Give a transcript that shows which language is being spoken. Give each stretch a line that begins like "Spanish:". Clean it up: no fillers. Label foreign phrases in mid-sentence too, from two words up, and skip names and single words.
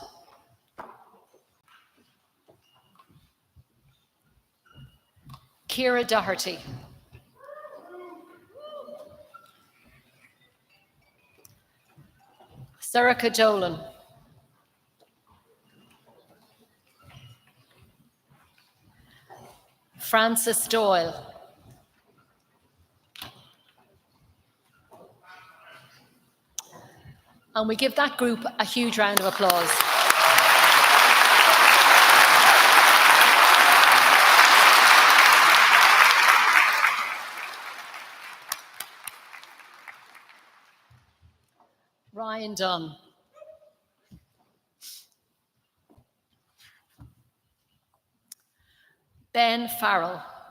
English: Ciara Doherty. Sorcha Dolan. Frances Doyle. And we give that group a huge round of applause. Ryan Dunn. Ben Farrell.